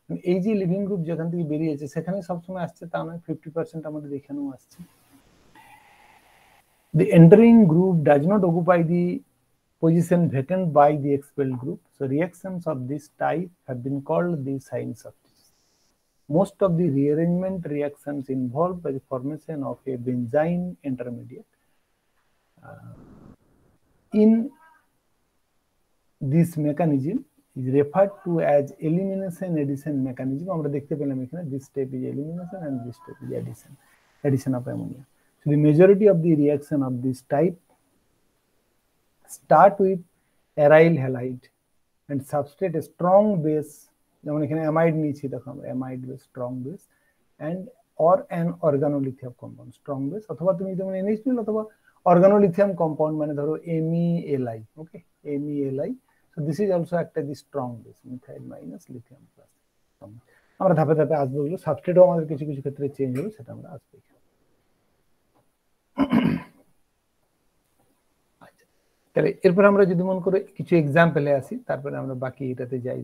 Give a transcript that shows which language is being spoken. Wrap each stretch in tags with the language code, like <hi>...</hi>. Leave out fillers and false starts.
<bn>এই যে living group যেখান থেকে বেরিয়েছে সেখানে সবসময় আসছে তা নয়, 50% আমাদের এখানেও আসছে।</bn> <en>The entering group does not occupy the position vacant by the expelled group. So reactions of this type have been called the sign substitution. Most of the rearrangement reactions involved by the formation of a benzyne intermediate. In this mechanism is referred to as elimination addition mechanism.</en> <bn>আমরা দেখতে পেলাম এখানে</bn> <en>this step is elimination and this step is addition of ammonia. So the majority of the reaction of this type start with aryl halide and substrate a strong base,</en> <bn>যেমন এখানে amide নিয়েছি, দেখো আমরা amide base, strong base,</bn> <en>and or an organolithium compound, strong base,</en> <bn>অথবা তুমি যেমন NH2 অথবা</bn> <en>organolithium compound,</en> <bn>মানে ধরো MELI। Okay, MELI।</bn> <en>So this is also একটা the strong base,</en> <bn>methyl minus lithium plus. আমরা ধাপে ধাপে আসবো, এগুলো সাবস্ট্রেটও আমাদের কিছু কিছু ক্ষেত্রে চেঞ্জ হবে, সেটা আমরা আসবো। তাহলে এরপর আমরা যদি মন করে কিছু এক্সাম্পলে আসি, তারপরে আমরা বাকি এটাতে যাই।</bn>